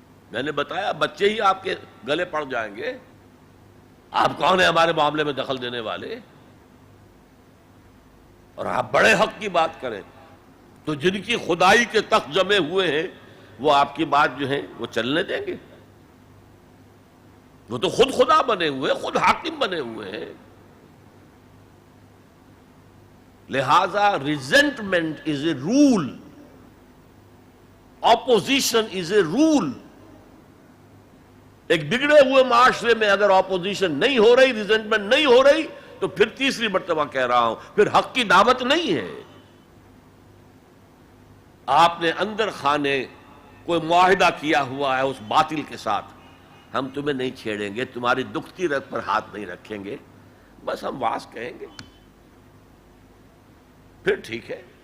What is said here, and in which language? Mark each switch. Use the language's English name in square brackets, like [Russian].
[Urdu] میں نے بتایا بچے ہی آپ کے گلے پڑ جائیں گے. آپ کون ہیں ہمارے معاملے میں دخل دینے والے؟ اور آپ بڑے حق کی بات کریں تو جن کی خدائی کے تخت جمے ہوئے ہیں وہ آپ کی بات جو ہے وہ چلنے دیں گے؟ وہ تو خود خدا بنے ہوئے، خود حاکم بنے ہوئے ہیں. [English] لہذا resentment is a rule, opposition is a rule. [Urdu] ایک بگڑے ہوئے معاشرے میں اگر اپوزیشن نہیں ہو رہی، ریزنٹمنٹ نہیں ہو رہی، تو پھر تیسری مرتبہ کہہ رہا ہوں پھر حق کی دعوت نہیں ہے. آپ نے اندر خانے کوئی معاہدہ کیا ہوا ہے اس باطل کے ساتھ، ہم تمہیں نہیں چھیڑیں گے، تمہاری دکھتی رگ پر ہاتھ نہیں رکھیں گے، بس ہم واز کہیں گے، پھر ٹھیک ہے.